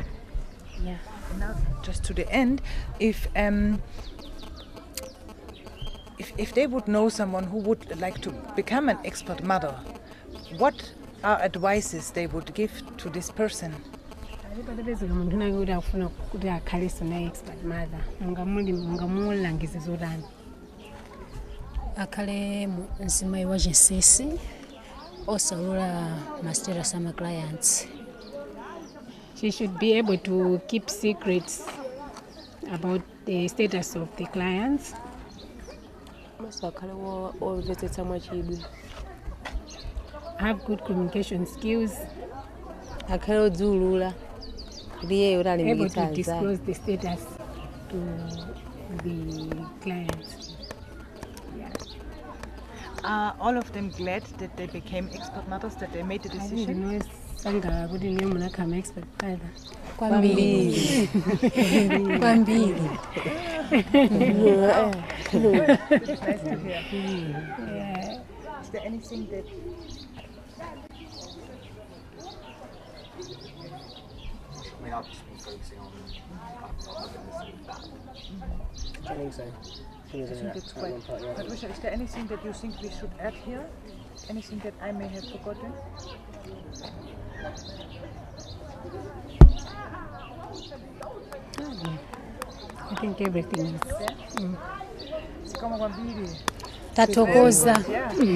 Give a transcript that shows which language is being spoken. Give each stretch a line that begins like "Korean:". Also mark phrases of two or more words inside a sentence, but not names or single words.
English: Yeah. Now, just to the end, if they would know someone who would like to become an expert mother, what are advices they would give to this person?
Nyanja: Umuntu nakuti akufuna kuti akhale sona
English: expert mother
Nyanja: mungamulangiza zotani? akhale mzimayi wa chinsinsi osalula mastatus ama clients.
English: She should be able to keep secrets about the status of the clients.
Nyanja: Maso akhale omvetsetsa mwachidwi.
English: Have good communication skills.
Nyanja: akhale odziulula kuti iyeyo
English: Able to
Nyanja: utalimbikitsa
English: disclose the status to the clients. Are all of them glad that they became expert mothers, that they made the decision?
Nyanja: Sanga kuti niyo munakama
English: expert father.
Nyanja: Kwambiri. Kwambiri.
English: It's nice to hear. Yeah. Is there anything that I mean, I've just been focusing on that. I think so. I think I think it's quite. Patricia, is there anything that you think we should add here? Anything that I may have forgotten? I think everything is.
Nyanja: Zikomo kwambiri. Tathokoza.
English: Yeah.